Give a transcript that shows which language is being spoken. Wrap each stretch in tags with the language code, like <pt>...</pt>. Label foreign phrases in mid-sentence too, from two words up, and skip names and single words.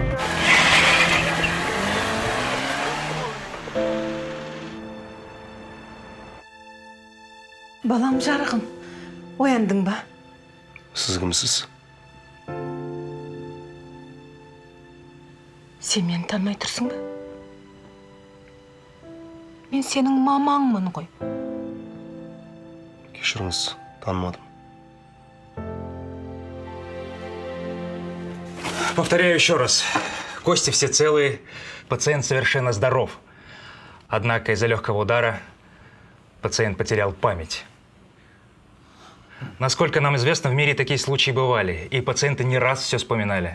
<kk>Балам жарығым, ояндың ба? Сіз кімсіз? Сен мені танымай тұрсың ба? Мен сенің мамаңмын ғой. Кешіріңіз, танымадым.</kk> <ru>Повторяю еще раз. Кости все целые, пациент совершенно здоров. Однако из-за легкого удара пациент потерял память. Насколько нам известно, в мире такие случаи бывали, и пациенты не раз все вспоминали.</ru>